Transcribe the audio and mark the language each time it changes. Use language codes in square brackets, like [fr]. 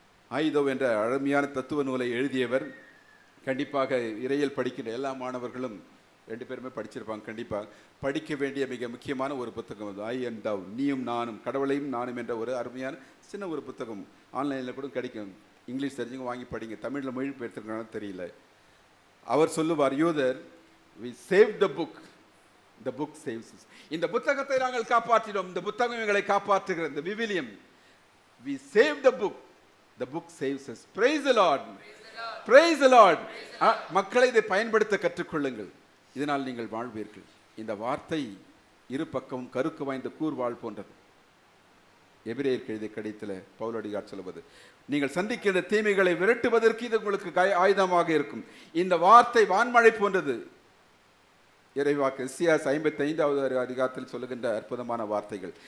[ta] ஆயுதோ என்ற அருமையான தத்துவ நூலை எழுதியவர். கண்டிப்பாக இறையியல் படிக்கின்ற எல்லா மாணவர்களும் 2 பேருமே படிச்சிருப்பாங்க. கண்டிப்பாக படிக்க வேண்டிய மிக முக்கியமான ஒரு புத்தகம் அது. ஐ அண்ட் தவ், நீயும் நானும், கடவுளையும் நானும் என்ற ஒரு அருமையான சின்ன ஒரு புத்தகம். ஆன்லைனில் கூட கிடைக்கும். இங்கிலீஷ் தெரிஞ்சுங்க, வாங்கி படிங்க. தமிழில் மொழிபெயர்த்திருக்காங்கன்னு தெரியல. அவர் சொல்லுவார், யூதர், [en] we saved the book, the book saves us. [ta] இந்த புத்தகத்தை நாங்கள் காப்பாற்றினோம், இந்த புத்தகம் எங்களை காப்பாற்றுகிறது, இந்த விவிலியம். [en] We saved the book saves us. Praise the Lord. Praise the Lord. [ta] மக்களை இதை பயன்படுத்த கற்றுக்கொள்ளுங்கள். இதனால் நீங்கள் வாழ்வீர்கள். இந்த வார்த்தை இரு பக்கமும் கருக்கு வாய்ந்த கூர்வாள் போன்றது. எபிரேயர் எழுதிய கடிதத்தில் பவுலடியார் சொல்வது, நீங்கள் சந்திக்கின்ற தீமைகளை விரட்டுவதற்கு இது உங்களுக்கு ஆயுதமாக இருக்கும். இந்த வார்த்தை வான்மழை போன்றது. இறைவாக்கு எஸ்ஐயா 55வது அதிகாரத்தில் சொல்லுகின்ற அற்புதமான வார்த்தைகள்.